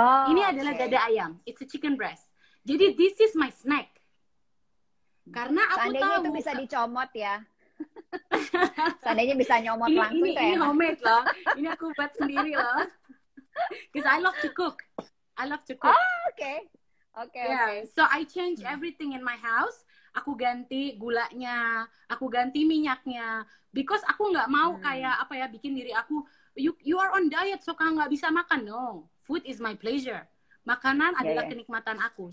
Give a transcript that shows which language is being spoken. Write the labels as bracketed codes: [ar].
[id] Ini adalah dada ayam. [en] It's a chicken breast. [id] Jadi [en] this is my snack. [id] Karena aku Seandainya tahu itu bisa dicomot ya. Seandainya bisa nyomot langsung tuh ini homemade loh. Ini aku buat sendiri loh. [en] Because I love to cook. Okay. So I change everything in my house. [id] Aku ganti gulanya, aku ganti minyaknya. Because aku nggak mau kayak bikin diri aku, [en] you are on diet, so [id] kamu nggak bisa makan. [en] No, food is my pleasure. [id] Makanan adalah kenikmatan aku.